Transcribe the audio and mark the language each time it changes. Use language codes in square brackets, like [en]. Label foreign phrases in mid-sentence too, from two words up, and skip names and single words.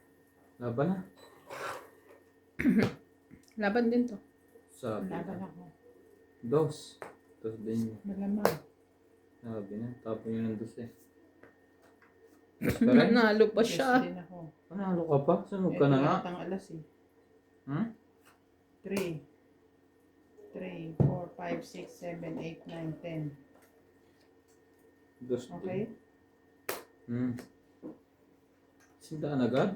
[tl] Laban na. Laban din to. Sabi. Laban ako. Dos. Dos din yun. Malamang. Sabi na. Tapon yun ng dos eh. Dos pa rin? Nanalo pa Yes siya. din ako. Panalo ka pa? Sunog ka Ito na nga. lahat ang alas eh. Hmm? 3, 4, 5, 6, 7, 8, 9, 10. Dos din. Okay? Sindaan agad?